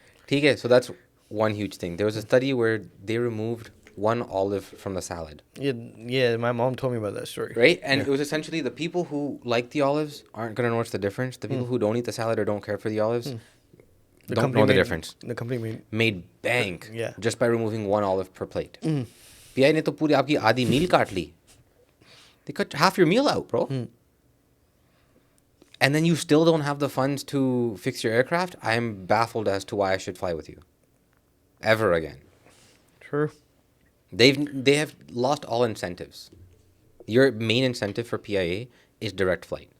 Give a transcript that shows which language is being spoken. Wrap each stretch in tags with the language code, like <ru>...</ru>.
<hi>ठीक है,</hi> <en>so that's one huge thing. There was a study where they removed one olive from the salad. Yeah, my mom told me about that story. Right? And it was essentially the people who like the olives aren't going to notice the difference. The people who don't eat the salad or don't care for the olives don't know the difference. The company made bank Yeah. just by removing one olive per plate.</en> <hi>PI ने तो पूरी आपकी आधी meal काट ली.</hi> <en>They cut half your meal out, bro. And then you still don't have the funds to fix your aircraft? I am baffled as to why I should fly with you. Ever again. Sure. They have lost all incentives. Your main incentive for PIA is direct flight.</en>